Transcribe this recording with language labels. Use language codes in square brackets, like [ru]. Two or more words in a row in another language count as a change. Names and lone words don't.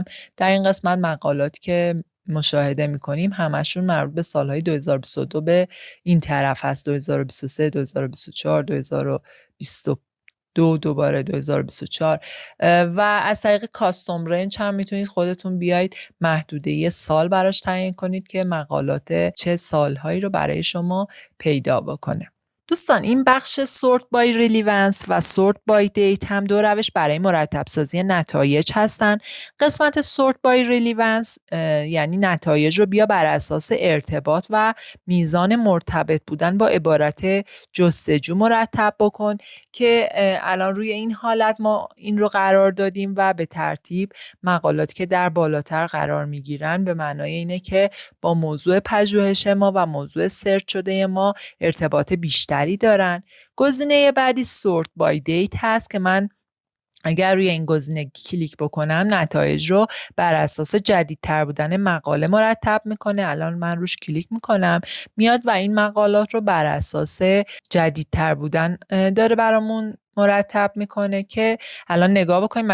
[fa] در این قسمت مقالاتی که مشاهده میکنیم همشون مربوط به سالهای 2022 به این طرف هست، 2023 2024 2022 دوباره 2024 و از طریق [en] custom range [fa] هم میتونید خودتون بیاید محدوده سال براش تعیین کنید که مقالات چه سالهایی رو برای شما پیدا بکنه. دوستان این بخش [en] sort by relevance [fa] و [en] sort by date [fa] هم دو روش برای مرتب سازی نتایج هستن. قسمت [en] sort by relevance [fa] یعنی نتایج رو بیا بر اساس ارتباط و میزان مرتبط بودن با عبارت جستجو مرتب بکن که الان روی این حالت ما این رو قرار دادیم و به ترتیب مقالاتی که در بالاتر قرار میگیرن به معنای اینه که با موضوع پژوهش ما و موضوع سرچ شده ما ارتباط بیشتری دارن. گزینه بعدی [en] sort by date [fa] هست که من اگر روی این گزینه کلیک بکنم نتایج رو بر اساس جدیدتر بودن مقاله مرتب میکنه. الان من روش کلیک میکنم میاد و این مقالات رو بر اساس جدیدتر بودن داره برامون مرتب میکنه که الان نگاه بکنیم.